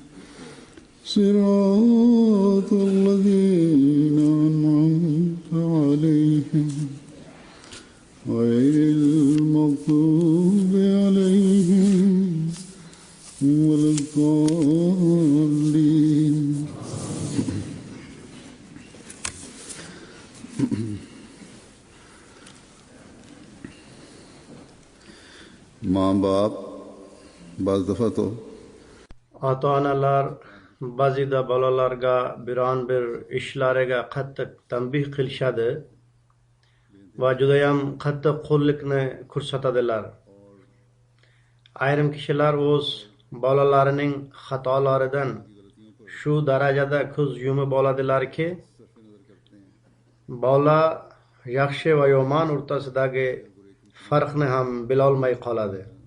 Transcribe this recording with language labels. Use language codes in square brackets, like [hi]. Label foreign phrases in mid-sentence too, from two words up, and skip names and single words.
[ar] صراط الذين أنعمت عليهم غير المغضوب عليهم ولا الضالين. [ur] ماں باپ بعض دفعہ تو [uz] ota-onalar ba'zida bolalarga biron bir ishlarga qattiq tanbih qilishadi va judayam qattiq qo'llikni ko'rsatadilar. Ayrim kishilar o'z bolalarining xatolaridan shu darajada ko'z yumib oladilarki, bola yaxshi va yomon o'rtasidagi farqni ham bilolmay qoladi.